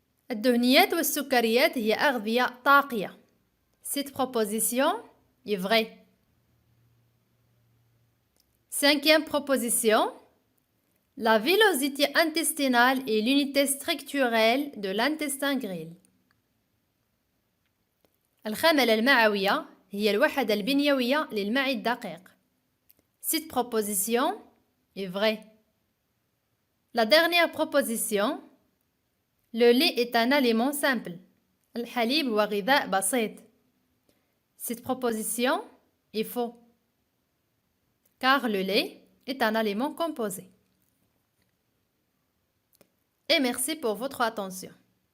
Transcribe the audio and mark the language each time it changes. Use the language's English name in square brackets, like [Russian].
[Arabic] الدهنيات والسكريات هي أغذية طاقية. [French] Cette proposition est vraie. Cinquième proposition, la villosité intestinale est l'unité structurelle de l'intestin grêle. [Arabic] الخملة المعوية هي الوحدة البنيوية للمعي الدقيق. [French] Cette proposition est vraie. La dernière proposition, le lait est un aliment simple. [Arabic] الحليب هو غذاء بسيط. [French] Cette proposition est faux, car le lait est un aliment composé. Et merci pour votre attention.